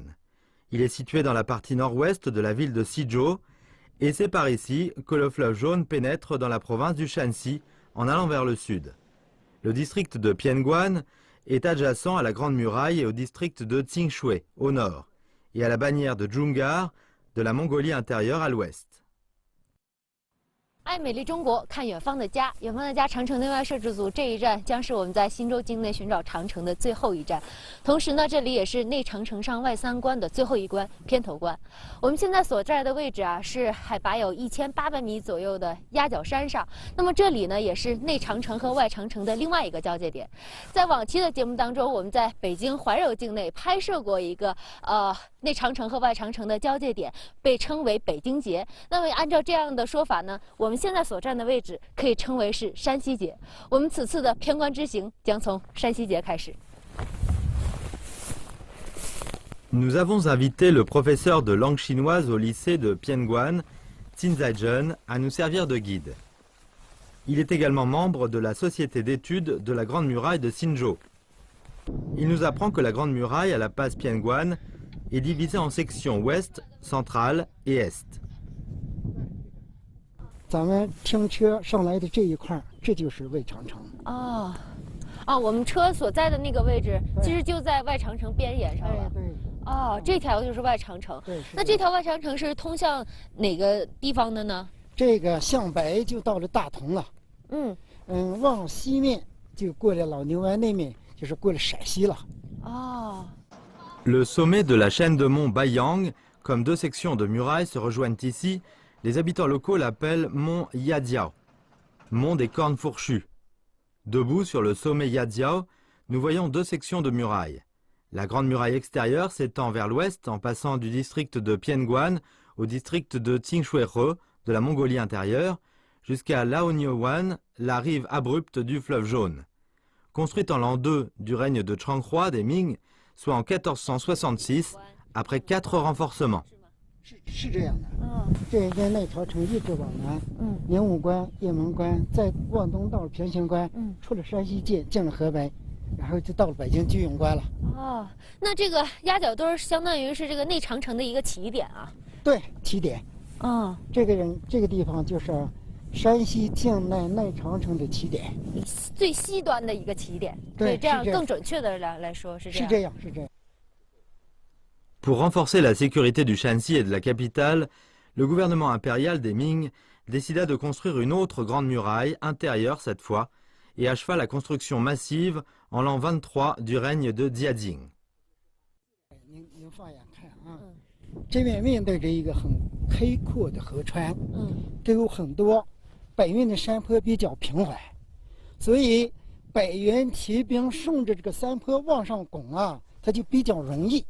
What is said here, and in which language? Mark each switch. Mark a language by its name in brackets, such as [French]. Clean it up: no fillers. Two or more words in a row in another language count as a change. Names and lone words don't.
[French] Il est situé dans la partie nord-ouest de la ville de Sizhou et c'est par ici que le fleuve jaune pénètre dans la province du Shanxi en allant vers le sud. Le district de Pienguan est adjacent à la Grande Muraille et au district de Tsingshui au nord et à la bannière de Djungar de la Mongolie intérieure à l'ouest. [Chinese] 爱美丽中国，看远方的家，远方的家长城内外摄制组这一站将是我们在新州境内寻找长城的最后一站，同时呢，这里也是内长城上外三关的最后一关偏头关。我们现在所在的位置啊，是海拔有1800米左右的鸭脚山上。那么这里呢，也是内长城和外长城的另外一个交界点。在往期的节目当中，我们在北京怀柔境内拍摄过一个内长城和外长城的交界点，被称为北京节。那么按照这样的说法呢，我们现在所站的位置可以称为是山西节。我们此次的偏关之行将从山西节开始。 [French] Nous avons invité le professeur de langue chinoise au lycée de Pienguan, Qin Zaizhen, à nous servir de guide. Il est également membre de la société d'études de la Grande Muraille de Xinzhou. Il nous apprend que la Grande Muraille à la passe Pienguan est divisée en sections ouest, centrale et est. [Chinese] 咱们停车上来的这一块，这就是外长城。我们车所在的那个位置，其实就在外长城边沿上了。对。这条就是外长城。对。那这条外长城是通向哪个地方的呢？这个向北就到了大同了。往西面就过了老牛湾那面，就是过了陕西了。 [French] Le sommet de la chaîne de monts Baiyang, comme deux sections de murailles se rejoignent ici. Les habitants locaux l'appellent Mont Yadiao, Mont des cornes fourchues. Debout sur le sommet Yadiao, nous voyons deux sections de murailles. La grande muraille extérieure s'étend vers l'ouest en passant du district de Pienguan au district de Tsingshui-He de la Mongolie intérieure jusqu'à Laonyowan, la rive abrupte du fleuve jaune. Construite en l'an 2 du règne de Changhua des Ming, soit en 1466, après 4 renforcements. [Chinese] 是这样的，这边内朝城一直往南，宁武关、雁门关，再往东到了平型关，出了山西界，进了河北，然后就到了北京居永关了。那这个鸭脚墩相当于是这个内长城的一个起点啊。对，起点。这个地方就是山西境内内长城的起点，最西端的一个起点。对，这样更准确的来说是这样。是这样，是这样。 [French] Pour renforcer la sécurité du Shanxi et de la capitale, le gouvernement impérial des Ming décida de construire une autre grande muraille, intérieure cette fois, et acheva la construction massive en l'an 23 du règne de Jiajing. [Chinese] 您放眼看啊，这边面对着一个很开阔的河川，都有很多北面的山坡比较平缓，所以北元骑兵顺着这个山坡往上拱啊，它就比较容易。